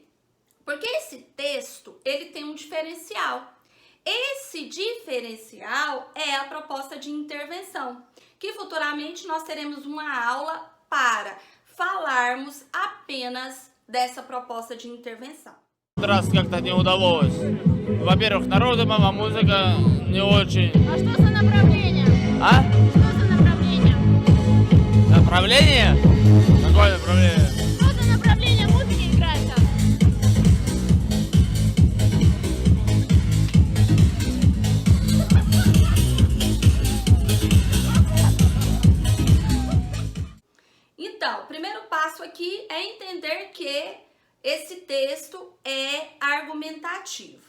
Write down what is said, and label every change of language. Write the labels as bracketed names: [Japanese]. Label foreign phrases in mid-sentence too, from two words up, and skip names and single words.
[Portuguese] Porque esse texto, ele tem um diferencial. Esse diferencial é a proposta de intervenção, que futuramente nós teremos uma aula para falarmos apenas dessa proposta de intervenção. [Russian] Раз как-то не удалось. Во-первых, народная музыка не очень. А что за направление? А? Что за направление? Направление? Какое направление? Что за направление музыки играется? [Portuguese] Então, o primeiro passo aqui é entender que esse texto é argumentativo.